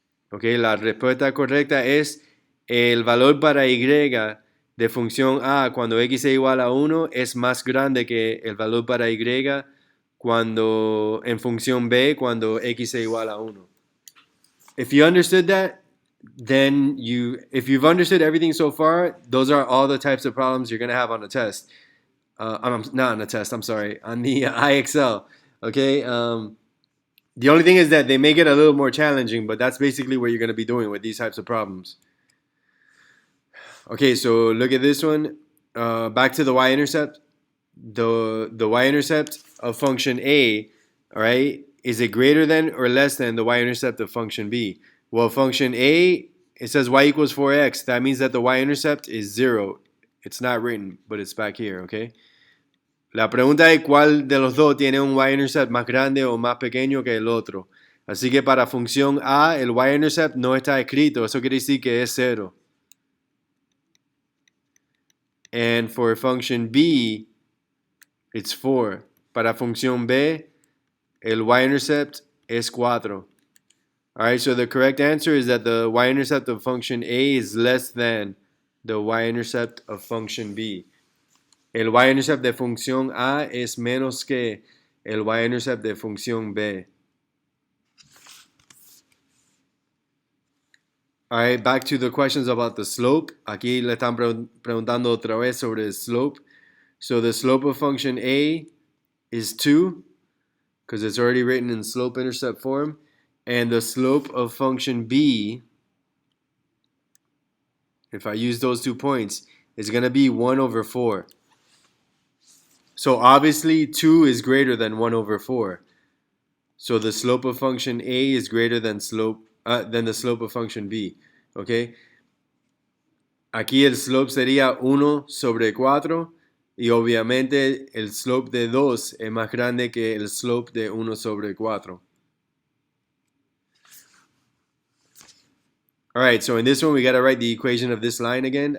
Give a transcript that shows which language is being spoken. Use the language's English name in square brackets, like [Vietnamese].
[Spanish] Okay, la respuesta correcta es el valor para y de función a cuando x es igual a 1 es más grande que el valor para y cuando en función b cuando x es igual a 1. [English] If you understood that, then if you've understood everything so far, those are all the types of problems you're going to have on the test. Not on the test, I'm sorry, on the IXL. Okay, the only thing is that they make it a little more challenging, but that's basically what you're going to be doing with these types of problems. Okay, so look at this one. Back to the y-intercept. The y-intercept of function a, all right, is it greater than or less than the y-intercept of function b? Well, function a, it says y equals 4x. That means that the y-intercept is 0. It's not written, but it's back here, okay? [Spanish] La pregunta es cuál de los dos tiene un y-intercept más grande o más pequeño que el otro. Así que para función a, el y-intercept no está escrito. Eso quiere decir que es 0. [English] And for function b, it's 4. [Spanish] Para función b, el y-intercept es 4. [English] Alright, so the correct answer is that the y-intercept of function a is less than the y-intercept of function b. [Spanish] El y-intercept de función a es menos que el y-intercept de función b. [English] All right, back to the questions about the slope. [Spanish] Aquí le están preguntando otra vez sobre el slope. [English] So the slope of function A is 2, because it's already written in slope-intercept form. And the slope of function B, if I use those 2 points, is going to be 1 over 4. So obviously 2 is greater than 1 over 4. So the slope of function A is greater than the slope of function B. Okay? [Spanish] Aquí el slope sería 1 sobre 4 y obviamente el slope de 2 es más grande que el slope de 1 sobre 4. [English] Alright, so in this one we gotta write the equation of this line again.